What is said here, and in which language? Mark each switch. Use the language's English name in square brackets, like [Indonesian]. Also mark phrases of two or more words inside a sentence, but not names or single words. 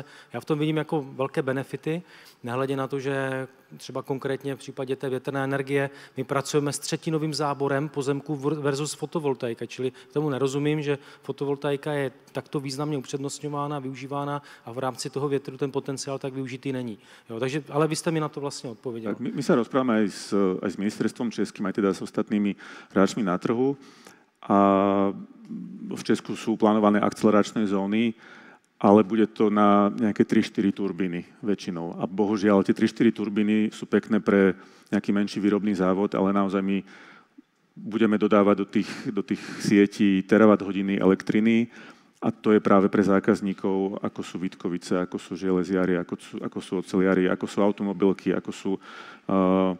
[Czech] Já v tom vidím jako velké benefity, nehledě na to, že třeba konkrétně v případě té větrné energie my pracujeme s třetinovým záborem pozemků versus fotovoltaika, čili tomu nerozumím, že fotovoltaika je takto významně upřednostňována, využívána a v rámci toho větru ten potenciál tak využitý není. Jo, takže, ale vy jste mi na to vlastně odpověděl. [Slovak] Tak my sa rozprávame aj s ministerstvom českým, aj teda s ostatnými hráčmi na trhu a v Česku sú plánované akceleračné zóny, ale bude to na nejaké 3-4 turbíny väčšinou. A bohužiaľ, tie 3-4 turbíny sú pekné pre nejaký menší výrobný závod, ale naozaj my budeme dodávať do tých sietí terawatt-hodiny elektriny a to je práve pre zákazníkov, ako sú Vítkovice, ako sú železiari, ako sú oceliari, ako sú automobilky, ako sú